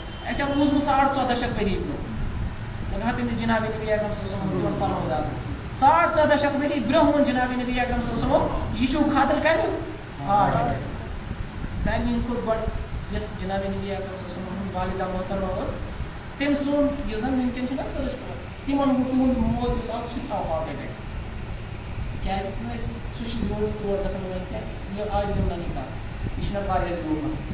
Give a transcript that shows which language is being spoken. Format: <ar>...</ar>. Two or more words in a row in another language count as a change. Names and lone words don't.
<ks>اَسہِ آو بوٗزمُت 1400 ؤری برونٛہہ لگا تٔمِس جِنابِ نبی اکرم صلی اللہ علیہ وسلم تِمن فرمودا 1400 ؤری برونٛہہ ووٚن جِنابِ نبی اکرم صلی اللہ علیہ وسلم یہِ چھُو خطرٕ کَمیُک</ks> <en>heart attack.</en> <ks>سارنٕے کھۄتہٕ گۄڈٕ یۄس جِنابِ نبی اکرم صلی اللہ علیہ وسلم ہٕنٛز والِدہ محترمہ ٲس تٔمۍ سُنٛد یُس زَن وٕنکٮ۪ن چھِنہ سٔرٕچ کران تِمن گوٚو تِہُنٛد موت یُس آو سُہ تہِ آو</ks> <en>heart attack</en> <ks>کیٛازِ سُہ چھِ زیوٗٹھ تور گژھان وۄنۍ کیٛاہ یہِ آے ضِمنٕے کَتھ یہِ چھُنہ واریاہ زیوٗٹھ مسلہٕ.</ks>